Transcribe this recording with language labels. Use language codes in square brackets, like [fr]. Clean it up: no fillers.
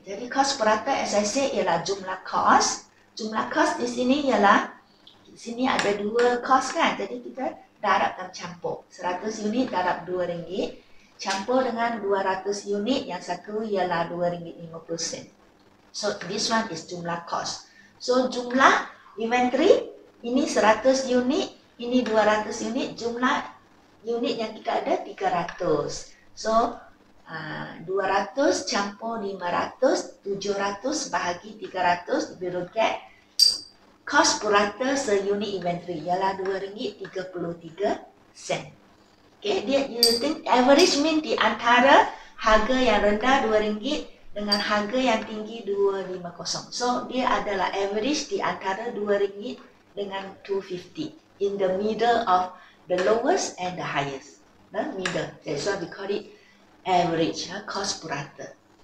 [ms] Jadi kos purata [en] as I say [ms] ialah jumlah kos. Jumlah kos di sini ialah, di sini ada dua kos kan. Jadi kita darabkan campur. 100 unit darab RM2. Campur dengan 200 unit, yang satu ialah RM2.50. [en] So, this one is jumlah cost. [ms] So, jumlah inventory, ini 100 unit, ini 200 unit, jumlah unit yang kita ada 300. So, 200 campur 500, 700 bahagi 300, [en] we will get [ms] cost purata seunit inventory, ialah RM2.33. Okay, [en] you think average mean [ms] di antara harga yang rendah RM2 dengan harga yang tinggi RM2.50. So, dia adalah average di antara RM2 dengan RM2.50. [en] In the middle of the lowest and the highest. The middle. That's why we call it average, cost purata.